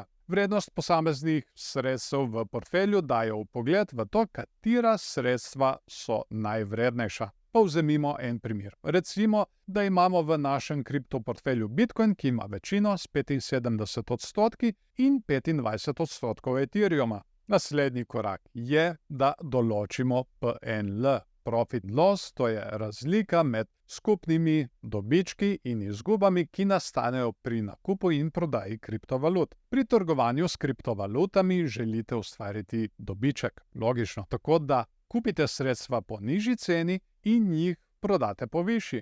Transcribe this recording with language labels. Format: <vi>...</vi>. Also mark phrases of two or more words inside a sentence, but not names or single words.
<sl>Vrednost posameznih sredstev v portfelju daje vpogled v to, katera sredstva so najvrednejša. Povzemimo en primer. Recimo, da imamo v našem kriptoportfelju Bitcoin, ki ima večino s 75% in 25% Ethereuma. Naslednji korak je, da določimo PNL.</sl> <en>Profit loss,</en> <sl>to je razlika med skupnimi dobički in izgubami, ki nastanejo pri nakupu in prodaji kriptovalut. Pri trgovanju s kriptovalutami želite ustvariti dobiček, logično, tako da kupite sredstva po nižji ceni in jih prodate po višji.</sl>